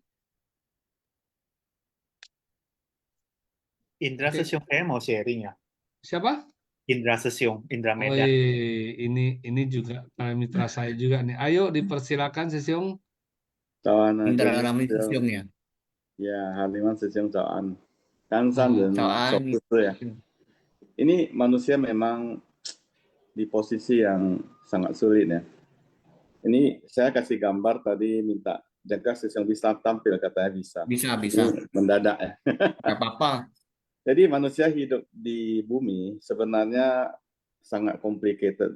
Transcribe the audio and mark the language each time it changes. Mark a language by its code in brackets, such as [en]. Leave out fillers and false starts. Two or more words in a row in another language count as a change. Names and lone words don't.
[id] Indra Oke. Sesiung kayak mau sharing ya. Siapa? Indra Sesiung, Indra Oh, Medan. ini juga mitra saya juga nih. Ayo dipersilakan Sesiung. Chào Indra Jenny Ramli Sesiung. Sesiung ya. Ya, Haliman Sesiung chào anh. Kansan dan Chào anh. Soputu ya. Ini manusia memang di posisi yang sangat sulit ya. Ini saya kasih gambar tadi, minta Jangka Sesiung bisa tampil, katanya bisa. Bisa. Ini mendadak ya. Gak apa-apa. Jadi manusia hidup di bumi sebenarnya sangat complicated.